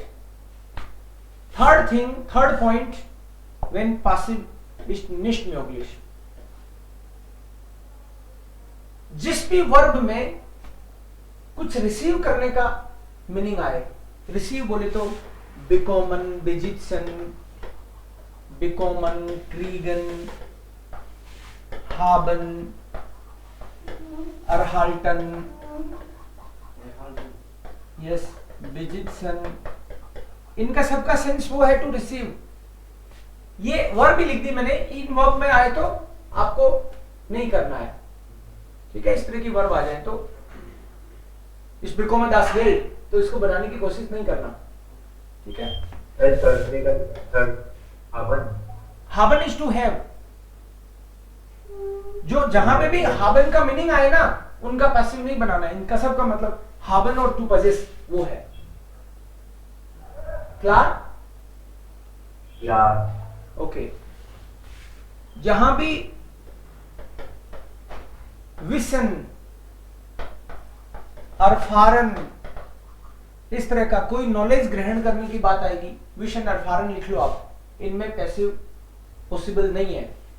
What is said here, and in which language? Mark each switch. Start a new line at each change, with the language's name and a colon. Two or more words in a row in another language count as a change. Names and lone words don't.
English: third thing, third point, when passive is
German: nicht möglich,
Hindi: जिस भी वर्ब में कुछ रिसीव करने का मीनिंग आए, रिसीव बोले तो
German: bekommen, besitzen, bekommen, kriegen, haben, erhalten, yes, besitzen,
Hindi: इनका सबका सेंस वो है
English: to receive.
Hindi: ये वर्ब भी लिख दी मैंने, इन वर्ब में आए तो आपको नहीं करना है, ठीक है। इस तरह की वर्ब आ जाए तो इस
German: bekommen das will,
Hindi: तो इसको बनाने की कोशिश नहीं करना, ठीक है।
English: haben is to have,
Hindi: जो जहां पे भी haben का मीनिंग आए ना उनका पैसिव नहीं बनाना है, इनका सब का मतलब haben और
English: to possess
Hindi: वो है। क्लियर? ओके। जहां भी विसन, erfahren इस तरह का कोई नॉलेज ग्रहण करने की बात आएगी, विशन erfahren लिख लो आप, इनमें
English: passive possible
Hindi: नहीं है।